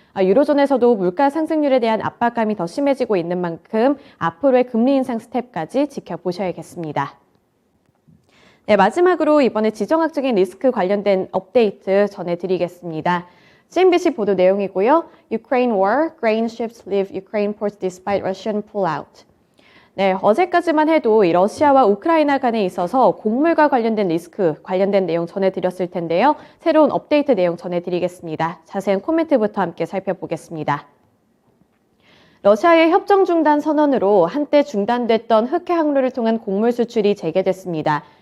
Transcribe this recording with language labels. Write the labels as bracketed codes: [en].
[ko] 유로존에서도 물가 상승률에 대한 압박감이 더 심해지고 있는 만큼 앞으로의 금리 인상 스텝까지 지켜보셔야겠습니다. 네, 마지막으로 이번에 지정학적인 리스크 관련된 업데이트 전해드리겠습니다. CNBC 보도 내용이고요. [en] Ukraine war, grain ships leave Ukraine ports despite Russian pullout. [ko] 네, 어제까지만 해도 이 러시아와 우크라이나 간에 있어서 곡물과 관련된 리스크 관련된 내용 전해드렸을 텐데요. 새로운 업데이트 내용 전해드리겠습니다. 자세한 코멘트부터 함께 살펴보겠습니다. 러시아의 협정 중단 선언으로 한때 중단됐던 흑해 항로를 통한 곡물 수출이 재개됐습니다.